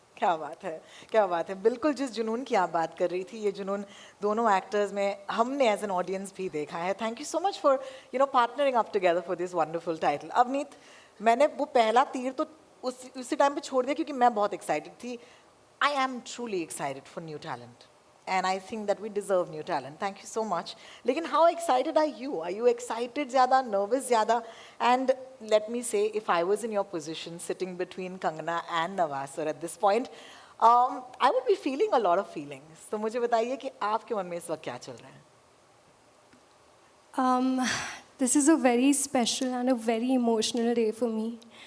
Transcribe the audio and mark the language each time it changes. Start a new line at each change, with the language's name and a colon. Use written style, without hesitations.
Hindi: क्या बात है, क्या बात है। बिल्कुल जिस जुनून की आप बात कर रही थी, ये जुनून दोनों एक्टर्स में हमने
English: as an audience
Hindi: भी देखा है।
English: Thank you so much for partnering up together for this wonderful title.
Hindi: Avneet, मैंने वो पहला तीर तो उसी टाइम पे छोड़ दिया क्योंकि मैं बहुत एक्साइटेड थी।
English: I am truly excited for new talent and I think that we deserve new talent. Thank you so much. लेकिन how excited are you? Are you excited ज़्यादा, nervous ज़्यादा? And let me say, if I was in your position, sitting between Kangana and Nawaz sir at this point, I would be feeling a lot of feelings.
Hindi: तो मुझे बताइए कि आपके मन में इस वक्त क्या चल रहा है?
English: This is a very special and a very emotional day for me.